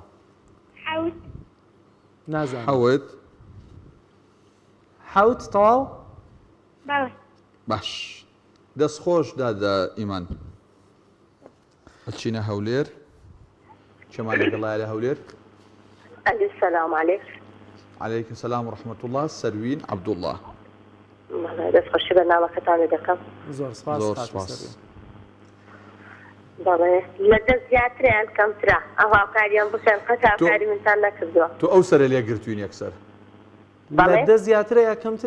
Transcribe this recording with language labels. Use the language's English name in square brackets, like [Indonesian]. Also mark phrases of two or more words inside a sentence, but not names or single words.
[Central Kurdish] حەوت. نازانم. حەوت. حەوت تەواو؟ بەڵێ. باش. دەستخۆش دادا ئیمان. ئەچینە هەولێر. چێمان لەگەڵایە لە هەولێر؟ [Arabic] السلام عليكم. عليكم السلام ورحمة الله. [Central Kurdish] سەروین عەبدوڵڵاه. دەستخۆشی بەرنامەکەتان دەکەم. زۆر سپاس. بەڵێ لە دەست زیاتریان کەمترە ئەو هاوکاریان بکەن قەت هاوکاری منتان نەکردووە. تۆ ئەو سەرە لێ گرتوین یەکسەر. لە دە زیاترە یا کەمترە؟